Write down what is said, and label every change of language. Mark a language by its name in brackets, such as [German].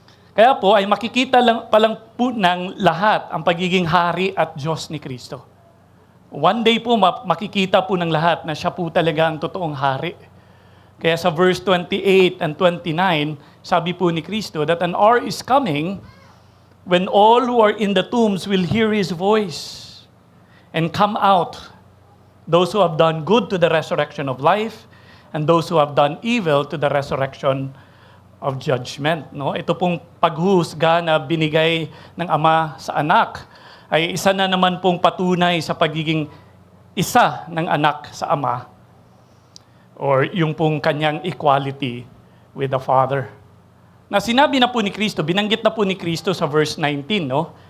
[Filipino] Kaya po ay makikita pa lang po ng lahat ang pagiging hari at Diyos ni Kristo. [English] One day [Filipino] po makikita po ng lahat na siya po talaga ang totoong hari. Kaya sa verse 28 and 29, sabi po ni Kristo [English] that an hour is coming when all who are in the tombs will hear His voice and come out. Those who have done good to the resurrection of life, and those who have done evil to the resurrection of judgment. [Filipino] No? Ito pong paghusga na binigay ng Ama sa Anak ay isa na naman pong patunay sa pagiging isa ng anak sa Ama, or yung pong kanyang [English] equality with the Father. [Filipino] Na sinabi na po ni Kristo, binanggit na po ni Kristo sa verse 19, no?